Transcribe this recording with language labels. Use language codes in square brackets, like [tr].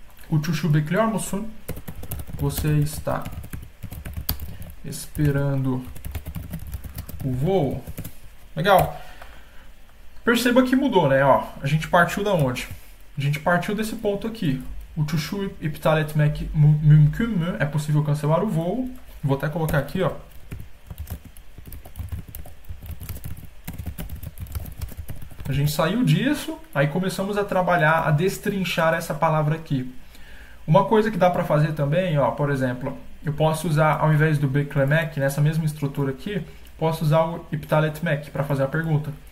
[tr] Uçuşu bekliyor musun? [pt] Você está esperando o voo? Legal. Perceba que mudou, né? Ó, a gente partiu da onde? A gente partiu desse ponto aqui. [tr] Uçuşu iptal etmek mümkün mü? [pt] É possível cancelar o voo. Vou até colocar aqui, ó. A gente saiu disso, aí começamos a trabalhar, a destrinchar essa palavra aqui. Uma coisa que dá para fazer também, ó, por exemplo, eu posso usar, ao invés do beklemek, nessa mesma estrutura aqui, posso usar o iptal etmek para fazer a pergunta.